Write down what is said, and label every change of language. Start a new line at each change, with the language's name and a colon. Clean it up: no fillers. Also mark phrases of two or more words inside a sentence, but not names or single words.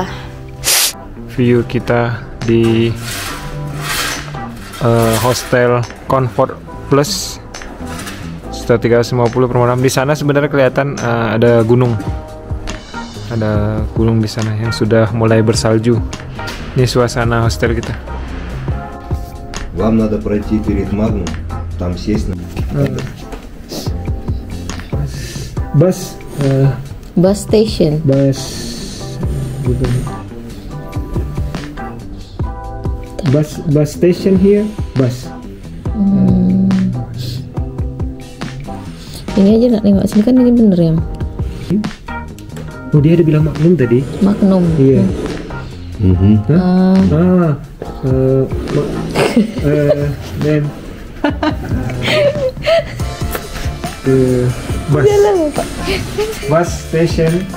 Indonesian: View kita di hostel Comfort Plus sekitar 350 per malam. Di sana sebenarnya kelihatan ada gunung. Ada gunung di sana yang sudah mulai bersalju. Ini suasana hostel kita.
Russian: Вам надо пройти перед Магнум, там сесть на...
English: Bus station. Bus station here. Bus.
Indonesian: Ini aja nggak nengok sini kan, ini bener ya. Oh, dia ada bilang Magnum tadi. Magnum. Iya. Dan
English: bus station.